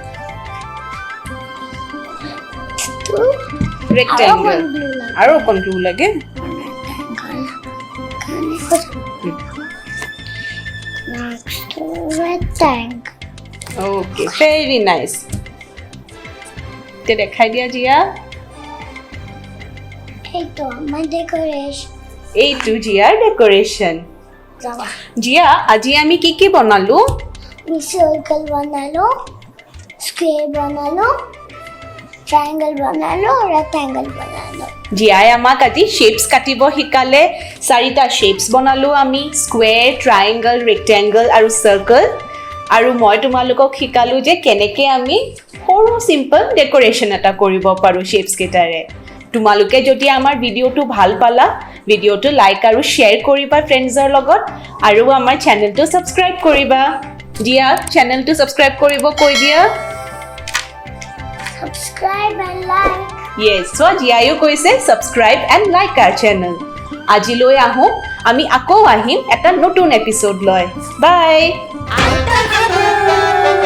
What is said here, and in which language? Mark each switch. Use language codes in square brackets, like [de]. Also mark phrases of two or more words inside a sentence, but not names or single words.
[as] ৰেক্টেংগল আৰু অকণ গ্লু লাগে [en] okay very nice [as] এতিয়া দেখাই দিয়া জিয়া এইটো জিয়াৰ ডেকোৰেশ্যন জিয়া আজি আমি কি বনালো circle बनालो square बनालो triangle बनालो rectangle बनालो জিয়াই আমাক আজি শেপছ কাটিব শিকালে চাৰিটা শেপছ বনালো আমি স্কুৱেৰ ট্ৰায়েংগল ৰেক্টেংগল আৰু সাৰ্কেল আৰু মই তোমালোকক শিকালো যে কেনেকৈ আমি সৰু সিম্পল ডেকোৰেশ্যন এটা কৰিব পাৰোঁ শেপছ কেইটাৰে তোমালোকে যদি আমাৰ ভিডিঅ'টো ভাল পালা ভিডিঅ'টো লাইক আৰু শ্বেয়াৰ কৰিবা ফ্ৰেণ্ডছৰ লগত আৰু আমাৰ চেনেলটো ছাবস্ক্ৰাইব কৰিবা জিয়া চেনেলটো ছাবস্ক্ৰাইব কৰিব কৈ দিয়া [en] subscribe and like yes so [as] জিয়ায়ো কৈছে [en] subscribe and like our channel [as] আজিলৈ আহোঁ আমি আকৌ আহিম এটা নতুন এপিছ'ড লৈ বাই